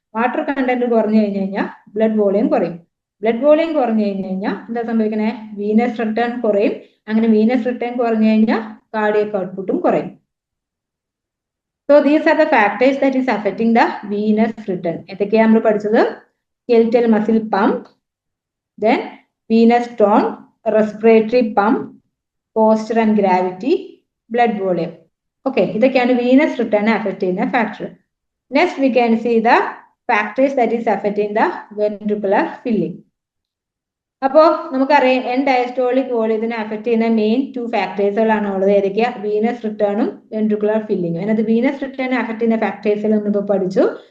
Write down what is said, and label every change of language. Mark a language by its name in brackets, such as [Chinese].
[Malayalam] Water content കുറഞ്ഞു കഴിഞ്ഞാൽ blood volume കുറയും. ബ്ലഡ് വോളിയം കുറഞ്ഞു കഴിഞ്ഞാൽ എന്താ സംഭവിക്കുന്നത്? വീനസ് റിട്ടേൺ കുറയും. അങ്ങനെ വീനസ് റിട്ടേൺ കുറഞ്ഞു കഴിഞ്ഞാൽ കാർഡിയക് ഔട്ട്പുട്ടും കുറയും. [English] So these are the factors that is affecting the venous return. [Malayalam] ഏതൊക്കെയാണ് നമ്മൾ പഠിച്ചത്? [English] Skeletal muscle pump, then venous tone, respiratory pump, posture and gravity, blood volume. [Malayalam] Okay, ഇതൊക്കെയാണ് വീനസ് റിട്ടേൺ അഫക്ട് ചെയ്യുന്ന factor. [English] Next we can see the factors that is affecting the ventricular filling. [Malayalam] അപ്പോൾ നമുക്കറിയാം N diastolic വോളിയത്തിനെ affect ചെയ്യുന്ന main 2 ഫാക്ടേഴ്സുകളാണ് ഉള്ളത്. ഏതൊക്കെയാ? Venus റിട്ടേണും ventricular ഫില്ലിംഗും. അതിനകത്ത് venous return affect ചെയ്യുന്ന ഫാക്ടേഴ്സുകൾ നമ്മളിപ്പോൾ പഠിച്ചു.